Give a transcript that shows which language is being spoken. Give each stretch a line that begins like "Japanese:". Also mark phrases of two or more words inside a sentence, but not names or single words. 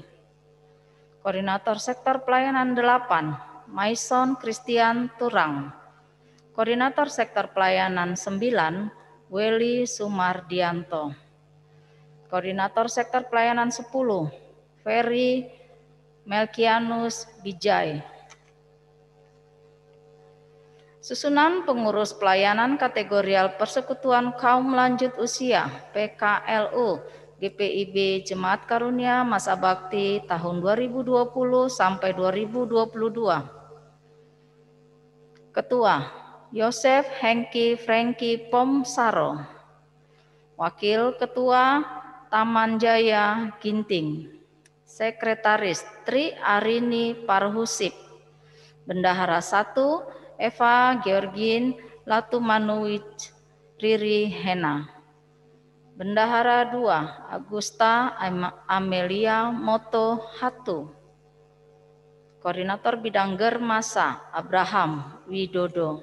Indonesian: Koordinator Sektor Pelayanan 8, Maison Christian Turang. Koordinator Sektor Pelayanan 9, Weli Sumardianto. Koordinator Sektor Pelayanan 10, Ferry Melkianus Bijay. Susunan pengurus pelayanan kategorial Persekutuan Kaum Lanjut Usia PKLU GPIB Jemaat Karunia Masa Bakti tahun 2020 sampai 2022. Ketua Yosef Hengki Franky Pomsaro. Wakil Ketua Taman Jaya Ginting. Sekretaris Tri Arini Parhusip. Bendahara 1 Eva Georgin Latumanuwicz Riri Hena. Bendahara 2 Agusta Amelia Moto Hatu. Koordinator Bidang Germasa Abraham Widodo.